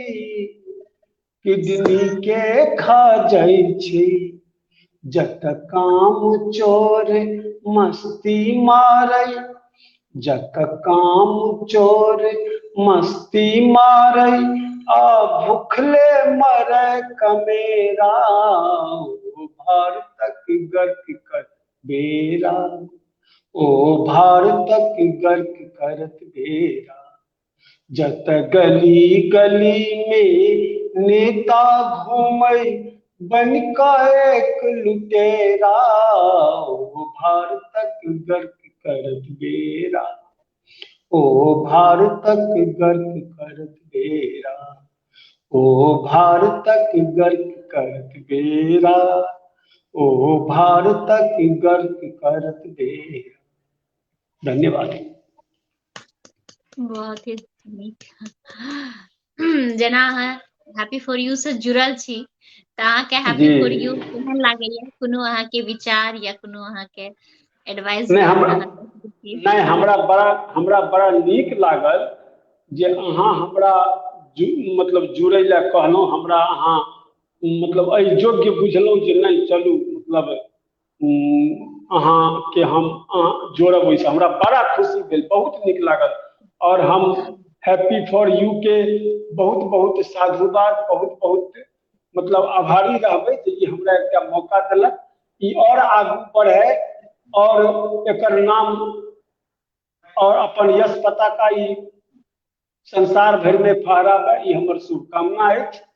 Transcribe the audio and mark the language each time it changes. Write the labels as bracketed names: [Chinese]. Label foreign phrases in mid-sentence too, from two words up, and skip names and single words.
[Maithili] किडनी के खा जाइ छै, जत काम चोर मस्ती मारै, जत काम चोर मस्ती मारै, आ भूखले मरै कमेरा, ओ भारतक गर्क कर बेरा, ओ भारतक गर्क करत बेरा। जत गली गली में नेता घूमै बन का एक लुटेरा, ओ भारतक गर्क करत बेरा, ओ भारतक गर्क करत बेरा, ओ भारतक गर्क करत बेरा, ओ भारतक गर्क करत बेरा। धन्यवाद। बहुत ही नीक। जेना अहाँ हैप्पी फॉर यू से जुड़ल छी तऽ अहाँके हैप्पी जी फॉर यू केहन लागैया? कोनो अहाँके विचार या कोनो अहाँके एडवाइस नहीं दिअ हमरा तऽ अहाँ कहि सकै छी। नहीं हमरा बड़ा नीक लागल जे अहाँ हमरा मतलब जुड़ै लए कहलहुँ, हमरा अहाँ मतलब एहि योग्य बुझलहुँ जे नहीं चलू मतलब अहाँके हम जोड़ब, ओहिसँ हमरा बड़ा खुशी भेल, बहुत नीक लागल। और हम हैप्पी फॉर यू के बहुत बहुत साधुवाद, बहुत बहुत मतलब आभारी रहबै जे ई हमरा एकटा मौका देलक, ई और आगू बढ़े और एकर नाम और अपन यश पताका ई संसार भर में फहराबे, ई हमर शुभकामना अछि।